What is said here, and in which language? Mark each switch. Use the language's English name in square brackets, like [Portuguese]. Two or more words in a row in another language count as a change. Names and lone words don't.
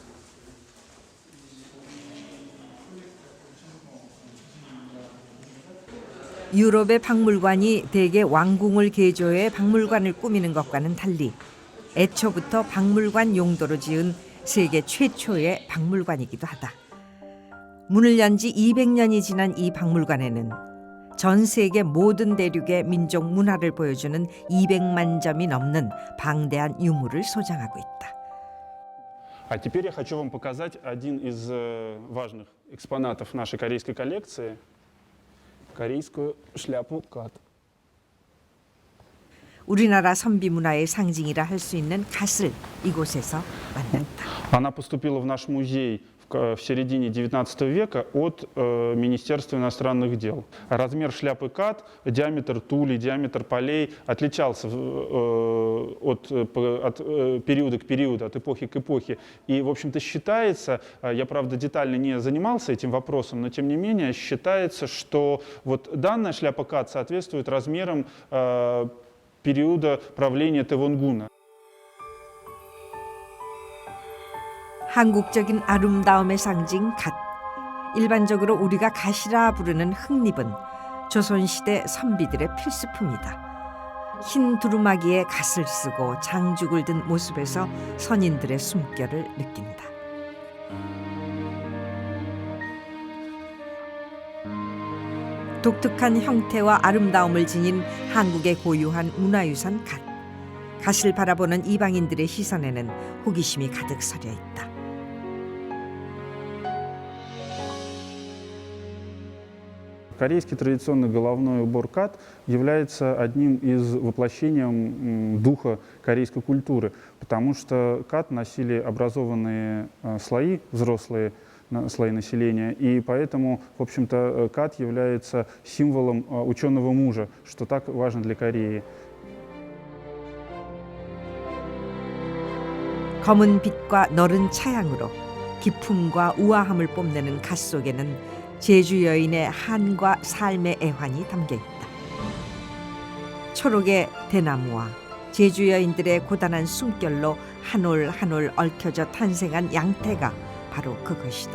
[Korean] 유럽의 박물관이 대개 왕궁을 개조해 박물관을 꾸미는 것과는 달리 애초부터 박물관 용도로 지은 세계 최초의 박물관이기도 하다. 문을 연 지 200년이 지난 이 박물관에는 전 세계 모든 대륙의 민족 문화를 보여주는 200만 점이 넘는 방대한 유물을 소장하고 있다. [Russian] А теперь я хочу вам показать один из важных экспонатов нашей корейской коллекции – корейскую шляпу кат. [Korean] 우리나라 선비 문화의 상징이라 할 수 있는 갓을 이곳에서 만났다. [Russian] Она поступила в наш музей в середине XIX века от Министерства иностранных дел. Размер шляпы кат, диаметр тулей, диаметр полей отличался от периода к периоду, от эпохи к эпохе. И, в общем-то, считается, я, правда, детально не занимался этим вопросом, но, тем не менее, считается, что вот данная шляпа кат соответствует размерам периода правления Тэвонгуна. [Korean] 한국적인 아름다움의 상징 갓. 일반적으로 우리가 갓이라 부르는 흑립은 조선시대 선비들의 필수품이다. 흰 두루마기에 갓을 쓰고 장죽을 든 모습에서 선인들의 숨결을 느낀다. 독특한 형태와 아름다움을 지닌 한국의 고유한 문화유산 갓. 갓을 바라보는 이방인들의 시선에는 호기심이 가득 서려 있다. [Russian] Корейский традиционный головной убор кат является одним из воплощением духа корейской культуры, потому что кат носили образованные слои, взрослые слои населения, и поэтому, в общем-то, кат является символом ученого мужа, что так важно для Кореи. [Korean] 검은 빛과 너른 차양으로 기품과 우아함을 뽐내는 갓 속에는 제주 여인의 한과 삶의 애환이 담겨 있다. 초록의 대나무와 제주 여인들의 고단한 숨결로 한 올 한 올 얽혀져 탄생한 양태가 바로 그것이다.